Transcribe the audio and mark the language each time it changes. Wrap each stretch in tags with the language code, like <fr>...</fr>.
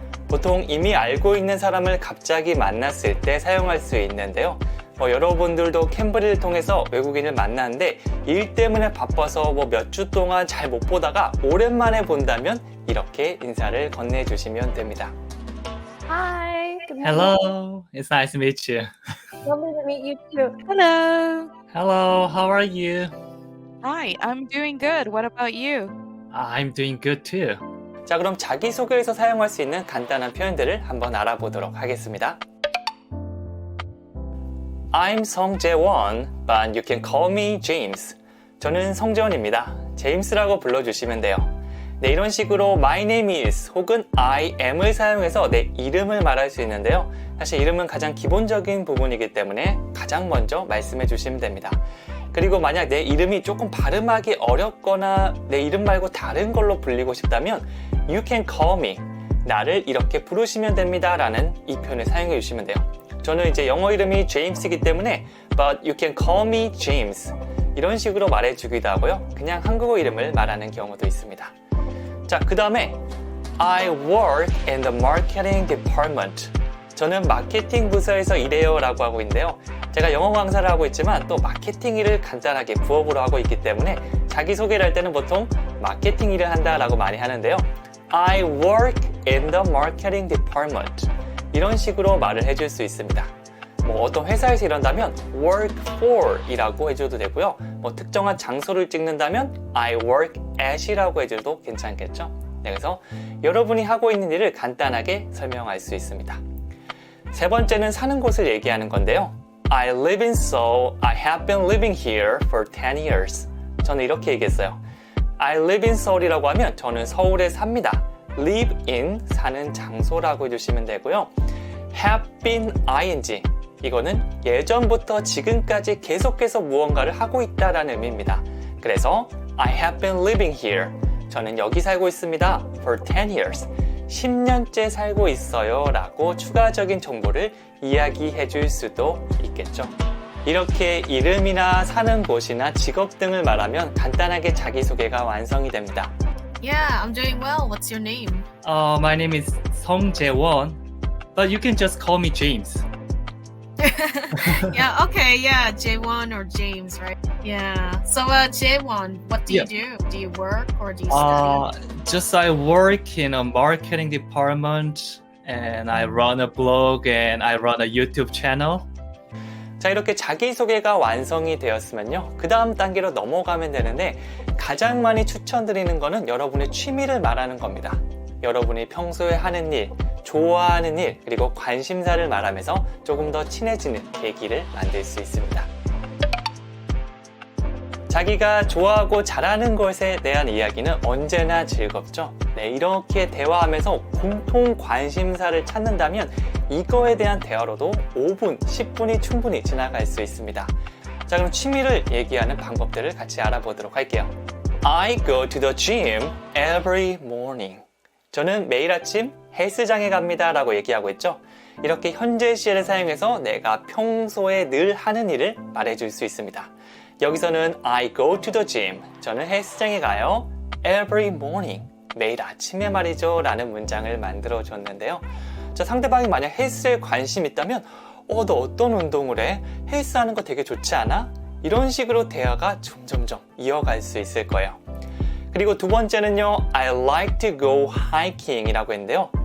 <ko>보통 이미 알고 있는 사람을 갑자기 만났을 때 사용할 수 있는데요. 여러분들도 캠브리를 통해서 외국인을 만났는데 일 때문에 바빠서 몇 주 동안 잘 못 보다가 오랜만에 본다면 이렇게 인사를 건네주시면 됩니다.</ko> <en>Hi, good morning. Hello, it's nice to meet you. Lovely to meet you too. Hello. Hello, how are you? Hi, I'm doing good. What about you? I'm doing good too.</en> <ko>자, 그럼 자기소개에서 사용할 수 있는 간단한 표현들을 한번 알아보도록 하겠습니다.</ko> <en>I'm 성재원, but you can call me James.</en> <ko>저는 성재원입니다. 제임스라고 불러주시면 돼요. 네, 이런 식으로 my name is 혹은 I am을 사용해서 내 이름을 말할 수 있는데요. 사실 이름은 가장 기본적인 부분이기 때문에 가장 먼저 말씀해 주시면 됩니다. 그리고 만약 내 이름이 조금 발음하기 어렵거나 내 이름 말고 다른 걸로 불리고 싶다면</ko> <en>You can call me.</en> <ko>나를 이렇게 부르시면 됩니다. 라는 이 표현을 사용해 주시면 돼요. 저는 이제 영어 이름이 제임스이기 때문에</ko> <en>But you can call me James.</en> <ko>이런 식으로 말해주기도 하고요. 그냥 한국어 이름을 말하는 경우도 있습니다. 자, 그 다음에</ko> <en>I work in the marketing department.</en> <ko>저는 마케팅 부서에서 일해요 라고 하고 있는데요. 제가 영어 강사를 하고 있지만 또 마케팅 일을 간단하게 부업으로 하고 있기 때문에 자기소개를 할 때는 보통 마케팅 일을 한다 라고 많이 하는데요.</ko> <en>I work in the marketing department.</en> <ko>이런 식으로 말을 해줄 수 있습니다. 어떤 회사에서 일한다면 work for 이라고 해줘도 되고요. 특정한 장소를 찍는다면 I work at 이라고 해줘도 괜찮겠죠. 네, 그래서 여러분이 하고 있는 일을 간단하게 설명할 수 있습니다. 세 번째는 사는 곳을 얘기하는 건데요.</ko> <en>I live in Seoul. I have been living here for 10 years.</en> <ko>저는 이렇게 얘기했어요.</ko> <en>I live in Seoul</en> <ko>이라고 하면 저는 서울에 삽니다. live in, 사는 장소라고 해주시면 되고요.</ko> <en>have been ing.</en> <ko>이거는 예전부터 지금까지 계속해서 무언가를 하고 있다라는 의미입니다. 그래서</ko> <en>I have been living here.</en> <ko>저는 여기 살고 있습니다.</ko> <en>For 10 years.</en> <ko>10년째 살고 있어요 라고 추가적인 정보를 이야기해 줄 수도 있겠죠. 이렇게 이름이나 사는 곳이나 직업 등을 말하면 간단하게 자기소개가 완성이 됩니다.</ko> <en>Yeah, I'm doing well. What's your name? My name is Song Jae-won, but you can just call me James. Yeah, okay, yeah, Jaewon or James, right? Yeah. So, Jaewon, what do you do? Do you work or do you study? Just I work in a marketing department, and I run a blog and I run a YouTube channel.</en> <ko>자, 이렇게 자기소개가 완성이 되었으면요. 그 다음 단계로 넘어가면 되는데 가장 많이 추천드리는 거는 여러분의 취미를 말하는 겁니다. 여러분이 평소에 하는 일, 좋아하는 일, 그리고 관심사를 말하면서 조금 더 친해지는 계기를 만들 수 있습니다. 자기가 좋아하고 잘하는 것에 대한 이야기는 언제나 즐겁죠. 네, 이렇게 대화하면서 공통 관심사를 찾는다면 이거에 대한 대화로도 5분, 10분이 충분히 지나갈 수 있습니다. 자, 그럼 취미를 얘기하는 방법들을 같이 알아보도록 할게요. I go to the gym every morning. 저는 매일 아침 헬스장에 갑니다 라고 얘기하고 있죠. 이렇게 현재 시제를 사용해서 내가 평소에 늘 하는 일을 말해줄 수 있습니다. 여기서는</ko> <en>I go to the gym.</en> <ko>저는 헬스장에 가요.</ko> <en>Every morning.</en> <ko>매일 아침에 말이죠 라는 문장을 만들어 줬는데요. 자, 상대방이 만약 헬스에 관심 있다면 너 어떤 운동을 해? 헬스하는 거 되게 좋지 않아? 이런 식으로 대화가 점점점 이어갈 수 있을 거예요. 그리고 두 번째는요,</ko> <en>I like to go hiking</en> <ko>이라고 했는데요.</ko>